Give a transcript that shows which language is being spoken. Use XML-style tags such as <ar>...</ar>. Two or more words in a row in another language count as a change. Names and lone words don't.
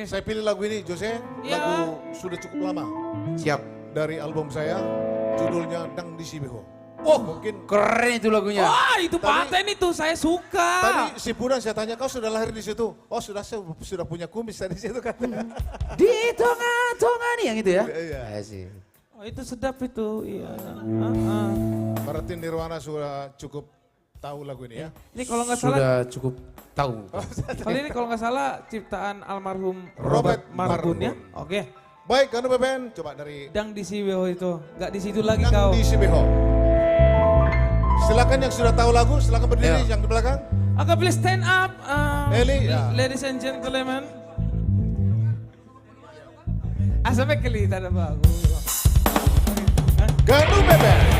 <id>Saya pilih lagu ini, Jose. Lagu sudah cukup lama. Siap. Dari album saya, judulnya Dang di Sibeho. Oh, mungkin keren itu lagunya. Wah, itu paten itu, saya suka. Tadi si Pudan saya tanya, kau sudah lahir di situ? Oh sudah punya kumis dari situ kan. Di tonga-tonga nih yang itu ya? Iya. Sih. Oh, itu sedap itu, iya. Berarti Nirwana sudah cukup tahu lagu ini ya? Ini kalau nggak salah. Sudah cukup tahu. Kali ini kalau nggak salah ciptaan almarhum Robert Marbun ya. Oke. Baik, Ganu Beben, coba dari Dang di Sibeho itu, nggak di situ lagi Dang kau. di Sibeho. Silakan yang sudah tahu lagu, silakan berdiri yang di belakang. Oke,</id> <en>please stand up,</en> <id>Eli, ya.</id> <en>ladies and gentlemen.</en> <id>Sampai kelihatan apa aku. Ganu Beben.</id>